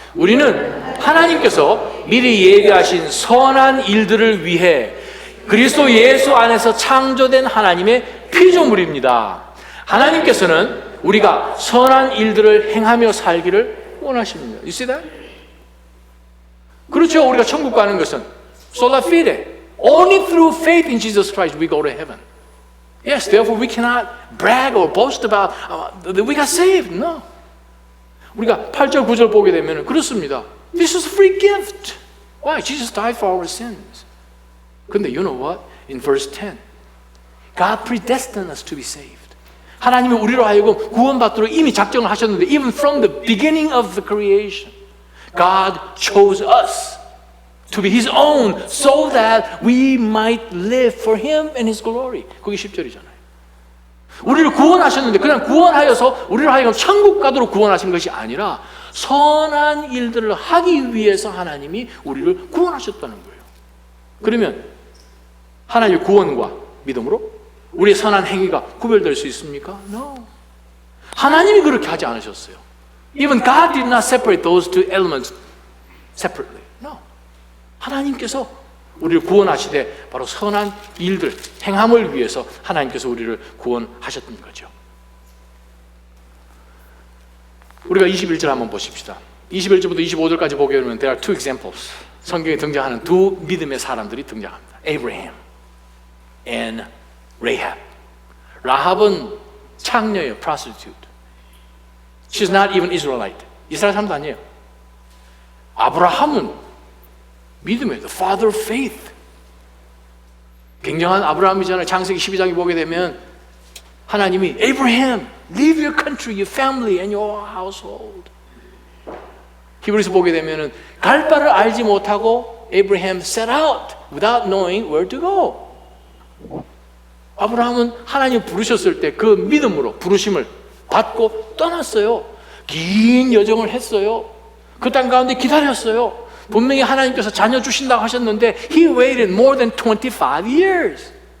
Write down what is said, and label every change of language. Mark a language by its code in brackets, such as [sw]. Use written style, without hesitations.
[ko] 우리는 하나님께서 미리 예비하신 선한 일들을 위해 그리스도 예수 안에서 창조된 하나님의 피조물입니다. 하나님께서는 우리가 선한 일들을 행하며 살기를 원하십니다. [en] You see that? [ko] 그렇죠. 우리가 천국 가는 것은 sola fide. [en] Only through faith in Jesus Christ we go to heaven. Yes, therefore we cannot brag or boast about that we got saved. No. [ko] 우리가 8절, 9절 보게 되면 그렇습니다. [en] This is a free gift. Why? Jesus died for our sins. [ko] 근데 [en] you know what? In verse 10, God predestined us to be saved. [ko] 하나님이 우리로 하여금 구원받도록 이미 작정을 하셨는데 [en] even from the beginning of the creation, God chose us to be His own so that we might live for Him and His glory. [ko] 그게 10절이잖아요. 우리를 구원하셨는데 그냥 구원하여서 우리를 하여금 천국 가도록 구원하신 것이 아니라 선한 일들을 하기 위해서 하나님이 우리를 구원하셨다는 거예요. 그러면 하나님의 구원과 믿음으로 우리의 선한 행위가 구별될 수 있습니까? [en] No. [ko] 하나님이 그렇게 하지 않으셨어요. [en] Even God did not separate those two elements separately. No. [ko] 하나님께서 우리를 구원하시되 바로 선한 일들, 행함을 위해서 하나님께서 우리를 구원하셨던 거죠. 우리가 21절 한번 보십시다. 21절부터 25절까지 보게 되면 [en] there are two examples. [ko] 성경에 등장하는 두 믿음의 사람들이 등장합니다. Abraham and Rahab. 라합은 창녀예요, prostitute. [en] She's not even Israelite. [ko] 이스라엘 사람도 아니에요. 아브라함은 믿음의 [en] the father of faith. [ko] 굉장한 아브라함이잖아요. 창세기 12장에 보게 되면 하나님이 [en] Abraham, leave your country, your family and your household. [ko] 히브리서 보게 되면은 갈 바를 알지 못하고 [en] Abraham set out without knowing where to go. [ko] 아브라함은 하나님 부르셨을 때 그 믿음으로 부르심을 받고 떠났어요. 긴 여정을 했어요. 그 땅 가운데 기다렸어요. 분명히 하나님께서 자녀 주신다고 하셨는데 [en] He waited more than 25 years.